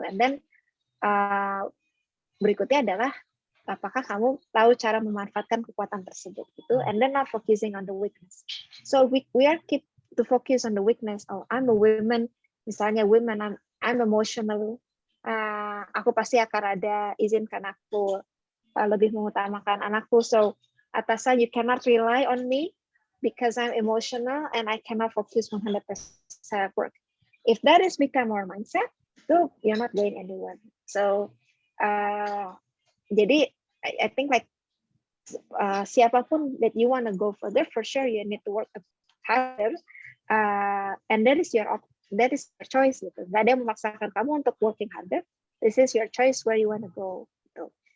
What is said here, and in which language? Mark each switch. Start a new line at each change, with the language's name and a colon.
English: And then
Indonesian: berikutnya adalah apakah kamu tahu cara memanfaatkan kekuatan tersebut gitu,
English: and then not focusing on the weakness. So we are keep to focus on the weakness. Oh, I'm a woman,
Indonesian: misalnya
English: women, I'm emotional.
Indonesian: Aku pasti akan ada izin karena aku lebih mengutamakan anakku.
English: So
Indonesian: atasan,
English: you cannot rely on me because I'm emotional and I cannot focus 100% at work. If that is become our mindset, so you're not going anywhere. So
Indonesian: jadi
English: I think like
Indonesian: siapapun
English: that you want to go further, for sure you need to work harder, and that is your choice gitu.
Indonesian: Gak ada yang memaksakan kamu untuk
English: working harder. This is your choice where you want to go gitu.